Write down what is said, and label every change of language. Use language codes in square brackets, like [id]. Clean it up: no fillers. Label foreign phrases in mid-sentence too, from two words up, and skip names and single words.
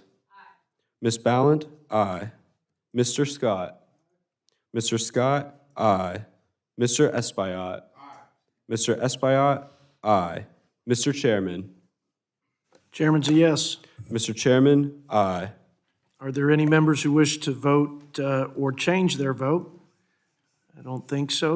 [en] Miss Ballant, aye. Mr. Scott. Mr. Scott, aye. Mr. Espaillat. Mr. Espaillat, aye. Mr. Chairman. Chairman's a yes. Mr. Chairman, aye. Are there any members who wish to vote or change their vote? I don't think so.